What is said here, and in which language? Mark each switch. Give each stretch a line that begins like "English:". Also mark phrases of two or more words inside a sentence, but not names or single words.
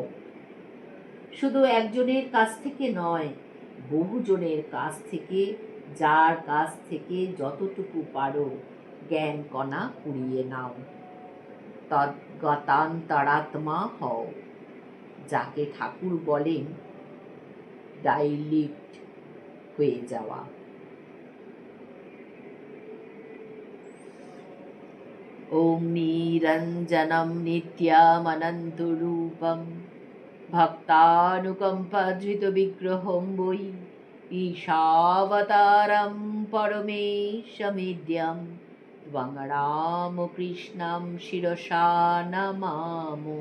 Bangla: শুধু একজনের কাছ থেকে নয়, বহুজনের কাছ থেকে, যার কাছ থেকে যতটুকু পারো জ্ঞান কণা কুড়িয়ে নাও। তদ্গতান্তরাত্মা হও, যাকে ঠাকুর বলেন ডাইলিট হয়ে যাওয়া।
Sanskrit: ॐ निरञ्जनं नित्यमनन्तरूपं भक्तानुकम्पाधृतविग्रहं वै ईशावतारं परमेशमिद्यं त्वं रामकृष्णं शिरसा नमामो।